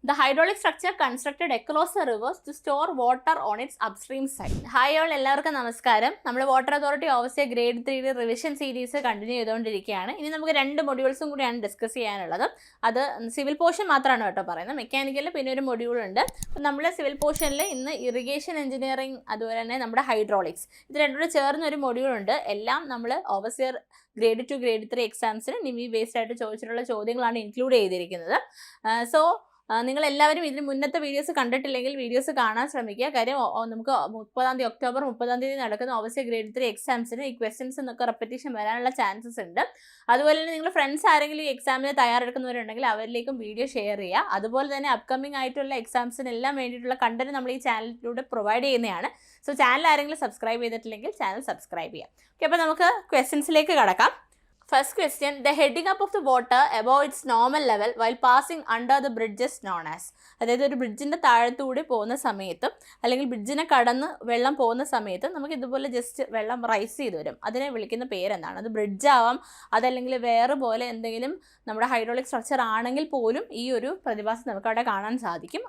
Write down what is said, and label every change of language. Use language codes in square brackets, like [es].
[en] The hydraulic structure constructed across the rivers to store water on its upstream side. Hi all, [ml] എല്ലാവർക്കും നമസ്കാരം. നമ്മൾ water authority ഓവർസിയ grade 3 revision series continue ചെയ്തുകൊണ്ടിരിക്കുകയാണ്. ഇനി നമുക്ക് 2 മൊഡ്യൂൾസും കൂടിയാണ് discuss ചെയ്യാനുള്ളത്. അത് സിവിൽ പോർഷൻ മാത്രമാണ് കേട്ടോ പറയുന്നത്. മെക്കാനിക്കലിൽ പിന്നെ ഒരു മൊഡ്യൂൾ ഉണ്ട്. നമ്മൾ സിവിൽ പോർഷനിൽ ഇന്ന് ഇറിഗേഷൻ എഞ്ചിനീയറിംഗ് അതുപോലെ തന്നെ നമ്മുടെ ഹൈഡ്രോളിക്സ് ഇത് രണ്ടുകൂടെ ചേർന്ന ഒരു മൊഡ്യൂൾ ഉണ്ട്. എല്ലാം നമ്മൾ ഓവർസിയർ ഗ്രേഡ് 2 ഗ്രേഡ് 3 എക്സാംസിന് നിമി ബേസ്ഡ് ആയിട്ട് ചോദിച്ചിട്ടുള്ള ചോദ്യങ്ങളാണ് ഇൻക്ലൂഡ് ചെയ്തിരിക്കുന്നത്. നിങ്ങൾ എല്ലാവരും ഇതിന് മുന്നത്തെ വീഡിയോസ് കണ്ടിട്ടില്ലെങ്കിൽ വീഡിയോസ് കാണാൻ ശ്രമിക്കുക. കാര്യം നമുക്ക് ഒക്ടോബർ 30 നടക്കുന്ന ഓവർസിയർ ഗ്രേഡ് 3 എക്സാംസിന് ഈ ക്വസ്റ്റ്യൻസ് എന്നൊക്കെ റെപ്പറ്റീഷൻ വരാനുള്ള ചാൻസസ് ഉണ്ട്. അതുപോലെ തന്നെ നിങ്ങൾ ഫ്രണ്ട്സ് ആരെങ്കിലും ഈ എക്സാമിന് തയ്യാറെടുക്കുന്നവരുണ്ടെങ്കിൽ അവരിലേക്കും വീഡിയോ ഷെയർ ചെയ്യുക. അതുപോലെ തന്നെ അപ്കമിംഗ് ആയിട്ടുള്ള എക്സാംസിനെല്ലാം വേണ്ടിയിട്ടുള്ള കണ്ടന്റ് നമ്മൾ ഈ ചാനലിലൂടെ പ്രൊവൈഡ് ചെയ്യുന്നതാണ്. സോ ചാനൽ ആരെങ്കിലും സബ്സ്ക്രൈബ് ചെയ്തിട്ടില്ലെങ്കിൽ ചാനൽ സബ്സ്ക്രൈബ് ചെയ്യാം. ഓക്കെ, അപ്പോൾ നമുക്ക് ക്വസ്റ്റ്യൻസിലേക്ക് കടക്കാം. [en] First question, the heading up of the water above its normal level while passing under the bridge is known as. [ml] അതായത് ഒരു ബ്രിഡ്ജിൻ്റെ താഴത്തൂടെ പോകുന്ന സമയത്തും അല്ലെങ്കിൽ ബ്രിഡ്ജിനെ കടന്ന് വെള്ളം പോകുന്ന സമയത്തും നമുക്ക് ഇതുപോലെ ജസ്റ്റ് വെള്ളം റൈസ് ചെയ്ത് വരും. അതിനെ വിളിക്കുന്ന പേരെന്താണ്? അത് ബ്രിഡ്ജ് ആവാം, അതല്ലെങ്കിൽ വേറെ പോലെ എന്തെങ്കിലും നമ്മുടെ ഹൈഡ്രോളിക് സ്ട്രക്ചർ ആണെങ്കിൽ പോലും ഈ ഒരു പ്രതിഭാസം നമുക്ക് അവിടെ കാണാൻ സാധിക്കും.